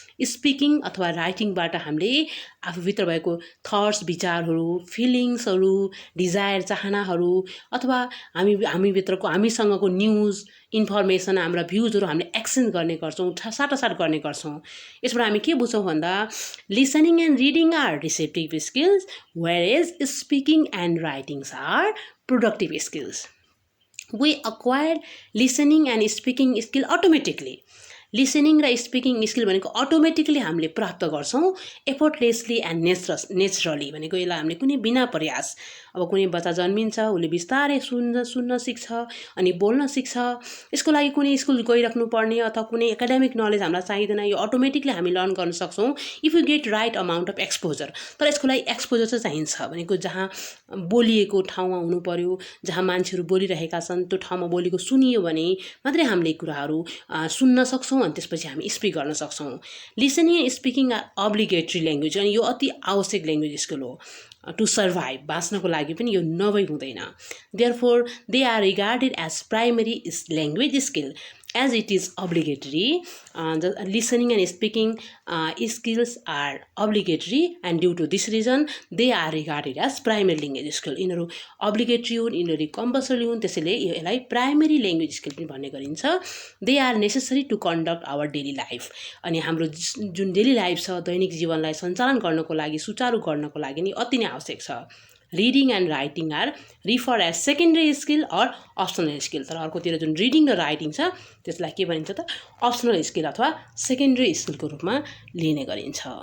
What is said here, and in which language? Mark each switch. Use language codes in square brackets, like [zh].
[ne] Speaking अथवा राइटिङबाट हामीले आफूभित्र भएको थट्स, विचारहरू, फिलिङ्सहरू, डिजायर, चाहनाहरू अथवा हामीभित्रको हामीसँगको न्युज, इन्फर्मेसन, हाम्रा भ्युजहरू हामीले एक्सचेन्ज गर्ने गर्छौँ, साटासाट गर्ने गर्छौँ. यसबाट हामी के बुझ्छौँ भन्दा [en] Listening and reading are receptive skills whereas speaking and writings are productive skills. We acquire listening and speaking skill automatically. [ne] Listening र स्पिकिङ स्किल भनेको अटोमेटिकली हामीले प्राप्त गर्छौँ [en] Effortlessly and naturally. [ne] भनेको यसलाई हामीले कुनै बिना प्रयास, अब कुनै बच्चा जन्मिन्छ, उसले बिस्तारै सुन्न सिक्छ अनि बोल्न सिक्छ. यसको लागि कुनै स्कुल गइराख्नु पर्ने अथवा कुनै एकाडेमिक नलेज हामीलाई चाहिँदैन. यो अटोमेटिकली हामी लर्न गर्न सक्छौँ [en] If you get right amount of exposure. [ne] तर यसको लागि एक्सपोजर चाहिँ चाहिन्छ. भनेको जहाँ बोलिएको ठाउँमा हुनु पर्यो, जहाँ मान्छेहरू बोलिरहेका छन् त्यो ठाउँमा बोलेको सुनियो भने मात्रै हामीले कुराहरू सुन्न सक्छौँ अनि त्यसपछि हामी स्पिक गर्न सक्छौँ. [en] Listening and speaking are obligatory language. [ne] अनि यो अति आवश्यक ल्याङ्ग्वेज स्किल हो [en] To survive. [ne] बाँच्नको लागि पनि यो नभई हुँदैन. [en] Therefore they are regarded as primary language skill as it is obligatory. The listening and speaking skills are obligatory and due to this reason they are regarded as primary language skill. [ne] यिनीहरू obligatory हुन्, यिनीहरू compulsory हुन्, त्यसैले यसलाई primary language skill पनि भन्ने गरिन्छ. [en] They are necessary to conduct our daily life. [ne] अनि हाम्रो जुन डेली लाइफ छ, दैनिक जीवनलाई सञ्चालन गर्नको लागि, सुचारू गर्नको लागि नि अति नै आवश्यक छ. [en] Reading and writing are refer as secondary skill or optional skill. [ne] तर अर्कोतिर जुन रिडिङ र राइटिङ छ त्यसलाई के भनिन्छ त अप्सनल स्किल अथवा सेकेन्डरी स्किलको रूपमा लिने गरिन्छ.